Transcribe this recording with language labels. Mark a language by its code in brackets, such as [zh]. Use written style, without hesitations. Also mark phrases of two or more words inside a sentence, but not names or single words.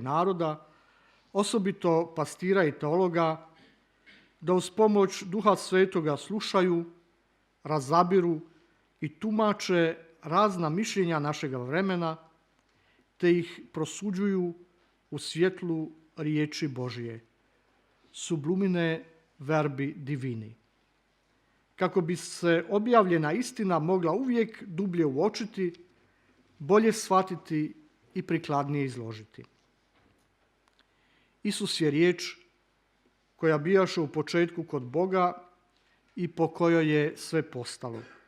[hr] naroda, osobito pastira i teologa, da uz pomoć Duha Svetoga slušaju, razabiru i tumače razna mišljenja našega vremena, te ih prosuđuju u svjetlu riječi Božje, [la] sublumine verbi divini, [hr] kako bi se objavljena istina mogla uvijek dublje uočiti, bolje shvatiti i prikladnije izložiti. Isus je riječ koja bijaše u početku kod Boga i po kojoj je sve postalo.